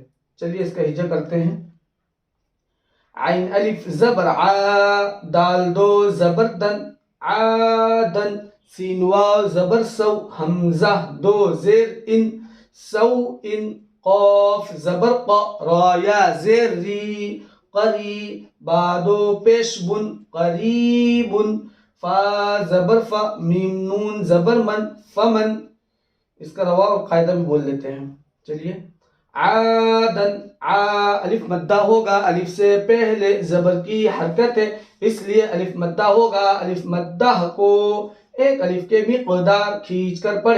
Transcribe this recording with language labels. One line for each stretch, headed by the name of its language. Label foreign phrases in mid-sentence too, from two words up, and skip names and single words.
Urdu: چلیے اس کا ہجا کرتے ہیں۔ عین الف زبر ع، دال دو زبر دن، عادن، سین واو زبر سو، حمزہ دو زیر ان، سو ان، قاف زبر ق، را یا زیر ری، قری، با دو پیش بن، قریب، فا زبر فا، میم نون زبر من، فمن۔ اس کا روا اور قاعدہ بھی بول لیتے ہیں۔ چلیے عادن، ع الف مدہ ہوگا، الف سے پہلے زبر کی حرکت ہے، اس لیے الف مدہ ہوگا، الف مدہ کو ایک الف کے مقدار کھینچ کر پڑھے،